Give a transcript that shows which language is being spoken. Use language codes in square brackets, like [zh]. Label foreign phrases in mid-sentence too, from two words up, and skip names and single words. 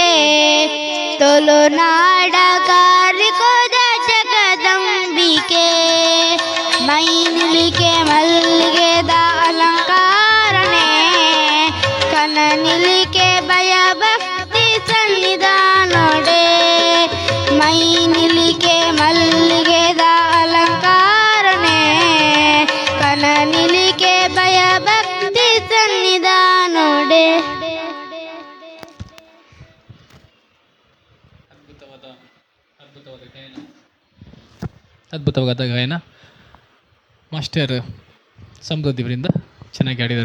[tcy] ತುಳುನಾಡ ಕಾರಿಕೋದ ಜಗದಂಬಿಕೆ ಮೈ ನಿಲಿಕೆ ಮಲ್ಲಿಗೆದ ಅಲಂಕಾರನೆ ಕನ ನಿಲಿಕೆ ಭಯ ಭಕ್ತಿ ಸನ್ನಿಧಾನೋಡೆ ಮೈ ನಿಲಿಕೆ ಮಲ್ಲಿಗೆದ ಅಲಂಕಾರನೆ ಕನ ನಿಲಿಕೆ ಭಯ ಭಕ್ತಿ ಸನ್ನಿಧಾನೋಡೆ [kn] ಅದ್ಭುತವಾದ ಗಾಯನ ಮಾಸ್ಟರ್ ಸಮೃದ್ಧಿವರಿಂದ ಚೆನ್ನಾಗಿ ಹಾಡಿದ್ದಾರೆ.